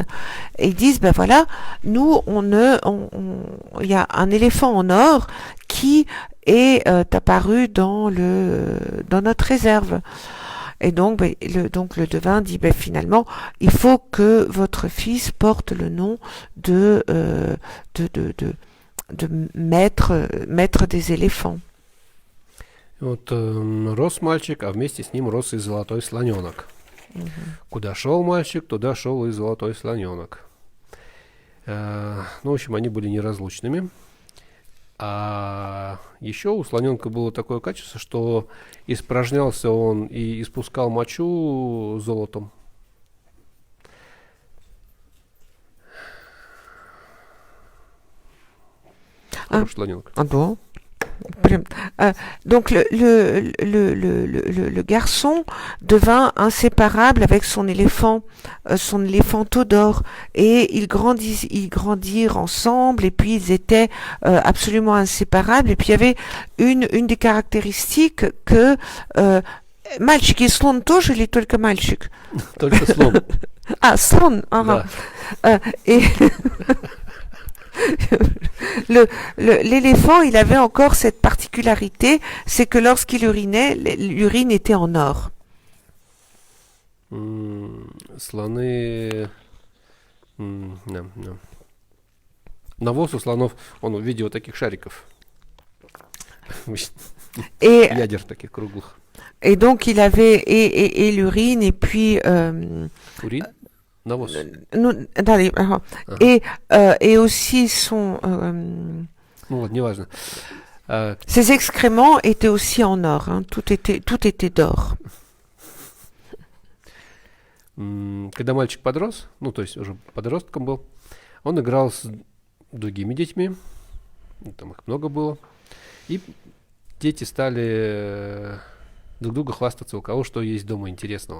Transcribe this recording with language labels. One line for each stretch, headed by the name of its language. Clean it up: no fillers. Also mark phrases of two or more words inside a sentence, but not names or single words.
French: Et ils disent, ben voilà, nous, il y a un éléphant en or qui est apparu dans notre réserve. Et donc, le devin dit, finalement, il faut que votre fils porte le nom de maître des éléphants.
Russian: Вот рос мальчик, а вместе с ним рос и золотой слоненок. Куда шел мальчик, туда шел и золотой слоненок. Ну, в общем, они были неразлучными. А еще у слоненка было такое качество, что испражнялся он и испускал мочу золотом. Хороший слоненок.
French: Ah bon? Donc le garçon devint inséparable avec son éléphant Todor, et ils grandirent ensemble, et puis ils étaient absolument inséparables. Et puis il y avait une des caractéristiques que
Russian: мальчик и слон тоже или только мальчик? Только слон. Слон, ага.
French: Et l'éléphant, il avait encore cette particularité, c'est que lorsqu'il urinait, l'urine était en or.
Russian: Слоны... Навоз у слонов, он в виде вот таких шариков. Ядер таких круглых.
French: Et donc, il avait et l'urine, et puis...
Russian: Урин? Навоз.
French: Et aussi son...
Russian: Ну вот, неважно.
French: Ses excréments étaient aussi en or, hein. Tout était d'or.
Russian: Когда мальчик подрос, ну то есть уже подростком был, он играл с другими детьми, там их много было, и дети стали друг друга хвастаться, у кого что есть дома интересного.